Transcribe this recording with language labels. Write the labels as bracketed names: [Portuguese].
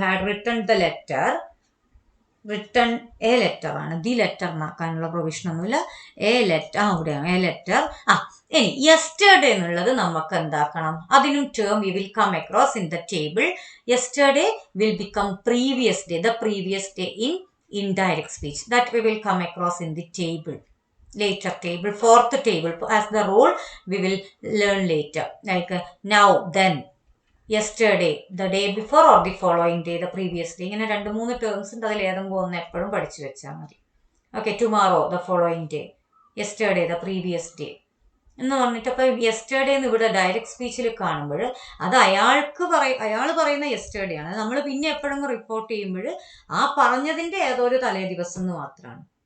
[English] had written the letter, written a letter ആണ്, the letter [Malayalam] എന്നാക്കാനുള്ള provision ഒന്നുമില്ല. A letter അവിടെയാണ് A letter. ഇനി yesterday എന്നുള്ളത് നമുക്ക് എന്താക്കണം? അതിനും [English] Term we will come across in the table. Yesterday will become previous day, the previous day in indirect speech. That we will come across in the table, later table, fourth table. As the role we will learn later, like now, then, yesterday, the day before or the following day, the previous day. [Malayalam] ഇങ്ങനെ 2-3 terms ഉണ്ട്. അതിൽ ഏതെങ്കിലും ഒന്ന് എപ്പോഴും പഠിച്ചു വെച്ചാൽ മതി. Okay, [English] tomorrow the following day, yesterday the previous day [Malayalam] എന്ന് പറഞ്ഞിട്ട്. അപ്പോൾ യെസ്റ്റർഡേ എന്ന് ഇവിടെ ഡയറക്റ്റ് സ്പീച്ചിൽ കാണുമ്പോൾ അത് അയാൾ പറയുന്ന യെസ്റ്റർഡേ ആണ്. നമ്മൾ പിന്നെ എപ്പോഴും റിപ്പോർട്ട് ചെയ്യുമ്പോൾ ആ പറഞ്ഞതിൻ്റെ ഏതോ ഒരു തലേ ദിവസം എന്ന് മാത്രമാണ്.